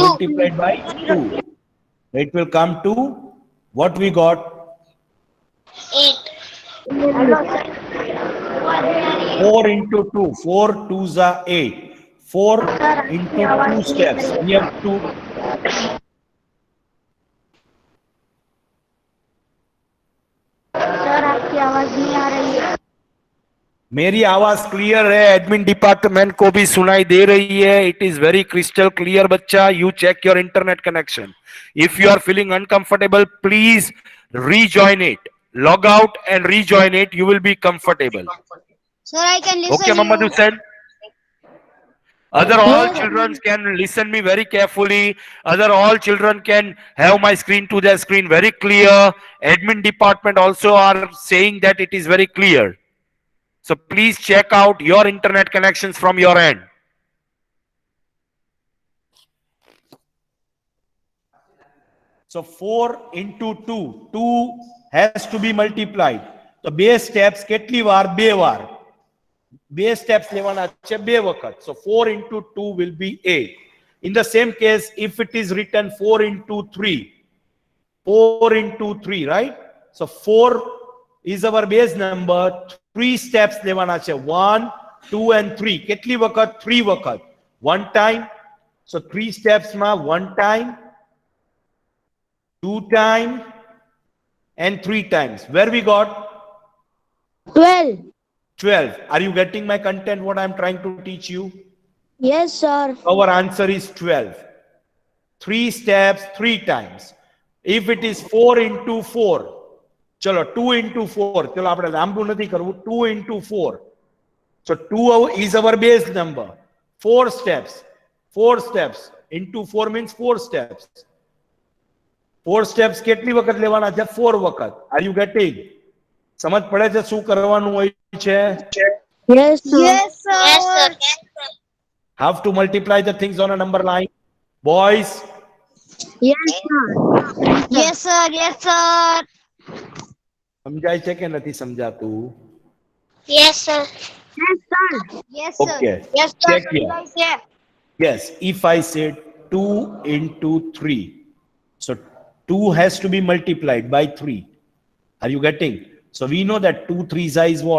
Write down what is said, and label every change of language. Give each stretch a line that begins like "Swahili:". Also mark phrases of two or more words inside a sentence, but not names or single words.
English: multiplied by 2. It will come to what we got? 8. Hello, sir. 4 into 2. 4 2s are 8. 4 into 2 steps. We have to.
Hindi: सर आपकी आवाज नहीं आ रही है मेरी आवाज क्लियर है,
English: admin department
Hindi: को भी सुनाई दे रही है.
English: it is very crystal clear बच्चा. you check your internet connection. if you are feeling uncomfortable please rejoin it, log out and rejoin it. You will be comfortable. Sir, I can listen Okay, Muhammad you. Hussain. Other all Yes. children can listen me very carefully. Other all children can have my screen to their screen very clear. Admin department also are saying that it is very clear. So please check out your internet connections from your end. So 4 into 2. 2 has to be multiplied. So base steps
Gujarati: કેટલી વાર? 2 વાર.
English: Base steps
Gujarati: લેવાના છે 2 વખત.
English: So 4 into 2 will be 8. In the same case, if it is written 4 into 3. 4 into 3, right? So 4 is our base number.
Gujarati: 3 steps લેવાના છે. 1, 2 and 3. કેટલી વખત? 3 વખત.
English: 1 time. So 3 steps માં 1 time, 2 times, and 3 times. Where we got? 12. 12. Are you getting my content, what I'm trying to teach you? Yes, sir. Our answer is 12. 3 steps, 3 times. If it is 4 into 4, chalo 2 into 4, chalo
Gujarati: આપણે લાંબુ નથી કરવું.
English: 2 into 4. So 2 is our base number. 4 steps. 4 steps into 4 means 4 steps.
Gujarati: 4 steps કેટલી વખત લેવાના છે? 4 વખત.
English: Are you getting?
Gujarati: સમજ પડે છે શું કરવાનું હોય છે?
English: Yes, sir. Yes, sir. Yes, sir. Have to multiply the things on a number line. Boys, Yes, sir. Yes, sir. Yes, sir.
Gujarati: સમજાય છે કે નથી સમજાતું?
English: Yes, sir. Yes, sir. Yes, sir. Okay. Yes, sir. Check here. Yeah. Yes, if I said 2 into 3, so 2 has to be multiplied by 3. Are you getting? So we know that 2 3s is what?